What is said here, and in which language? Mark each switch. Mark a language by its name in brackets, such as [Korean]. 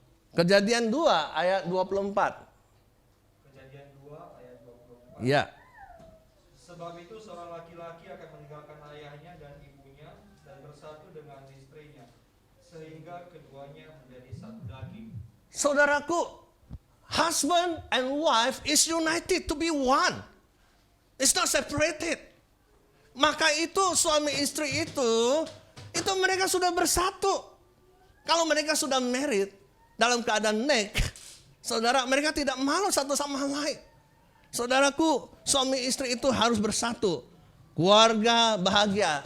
[Indonesian] Kejadian 2 ayat 24. Kejadian 2 ayat 24. Ya. Sebab itu seorang laki-laki akan meninggalkan ayahnya dan ibunya dan bersatu dengan istrinya, sehingga keduanya menjadi satu daging. [English] Saudaraku, husband and wife is united to be one. It's not separated. [Indonesian] Maka itu suami istri itu mereka sudah bersatu. Kalau mereka sudah married dalam keadaan saudara, mereka tidak malu satu sama lain. Saudaraku, suami istri itu harus bersatu. Keluarga bahagia.